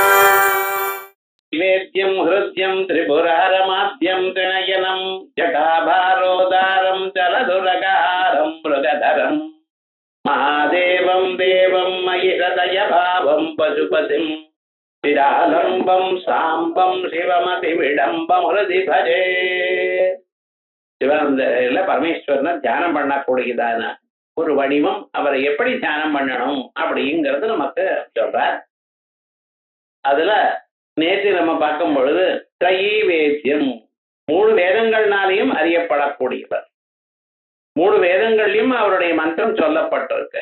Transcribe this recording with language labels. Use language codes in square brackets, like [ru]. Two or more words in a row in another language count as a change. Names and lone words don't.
[sa] निवेद्यं हृद्यं त्रिपुरारमाद्यं त्रिनयनं जटाभारोदारं चलदुरगारं मृगधरं महादेवं देवं मयि हृदयभावं पशुपतिं चिदालम्बं साम्बं शिवमतिविडम्बं हृदि भजे. [ta] சிவானந்தரில் பரமேஸ்வரனை தியானம் பண்ணக்கூடியதான ஒரு வடிவம், அவரை எப்படி தியானம் பண்ணணும் அப்படிங்கிறது நமக்கு சொல்றார். அதுல நேற்று நம்ம பார்க்கும் பொழுது திரையீ வேத்தியம், 3 வேதங்கள்னாலையும் அறியப்படக்கூடியவர், 3 வேதங்கள்லையும் அவருடைய மந்திரம் சொல்லப்பட்டிருக்கு.